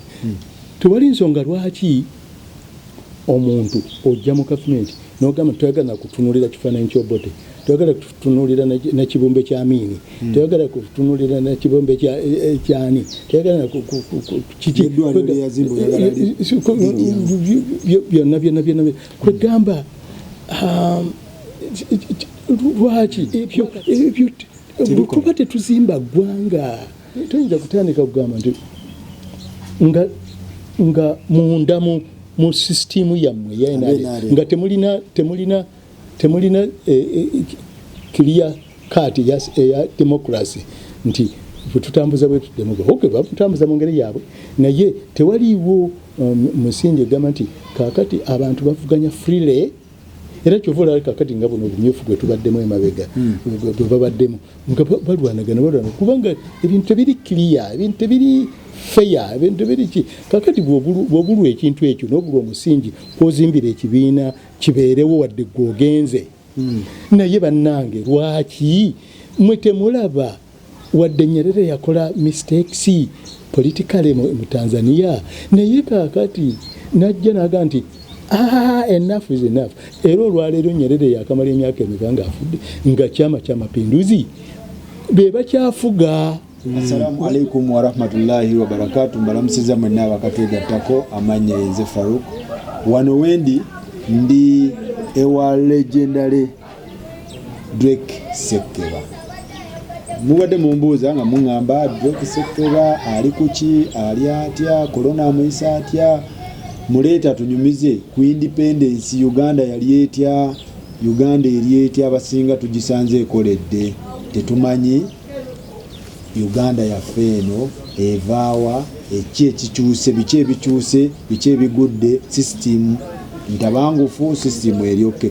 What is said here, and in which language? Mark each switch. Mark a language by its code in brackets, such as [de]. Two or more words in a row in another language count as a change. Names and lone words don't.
[lg] Tewali nsonga lwaki omuntu ojja mu gavumenti n'ogamba twagala kutunulira kifaananyi ky'obote twagala kutunulira na kibumbe kya Amini twagala kutunulira na kibumbe kyani twagala kiki byonna kwegamba lwaki ebyo kuba tetuzimba ggwanga toyinza kutandika kugamba nti nga munda mu system yammwe nga temulina [en] clear cut [lg] ya democracy nti tutambuza bwe democracy okay bamutambuza mu ngeri yaabwe naye tewaliwo musingi egamba nti kakati abantu bavuganya freely era kyovula kakati nga buno obumyufu gwe tubaddemu emabega bwe babaddemu nga balwanagana kubanga ebintu tebiri clear, ebintu tebiri fair, ebintu tebiri ki kakati bw'obulwa ekintu ekyo n'obulwa omusingi kwozimbira ekibiina kibeerewo wadde gwogenze naye bannange lwaki mwe temulaba wadde Nyerere yakola [en] mistakes politically [lg] mu Tanzania naye kakati najja naga nti [en] enough is enough. [lg] Era olwaleero Nyerere yakamala emyaka emeka nga afudde nga kyama kya mapinduzi be bakyafuga. [ar] السلام عليكم ورحمة الله وبركاته. [lg] Mbalamusiza mwenna abakatwegattako amanya Yenze Farouk. Wano wendi ndi ewa legendary Drake Ssekeba. Mubadde mumbuuza nga muŋŋamba Drake Ssekeba ali kuki, ali atya, corona amuyisa atya, muleeta tunyumize ku independence Uganda yali etya, Uganda eri etya, abasinga tugisanze ekoledde, tetumanyi Uganda yaffe eno evaawa, eki ekikyuse, biki ebikyuse, biki ebigudde, system ntabangufu, system eryoke.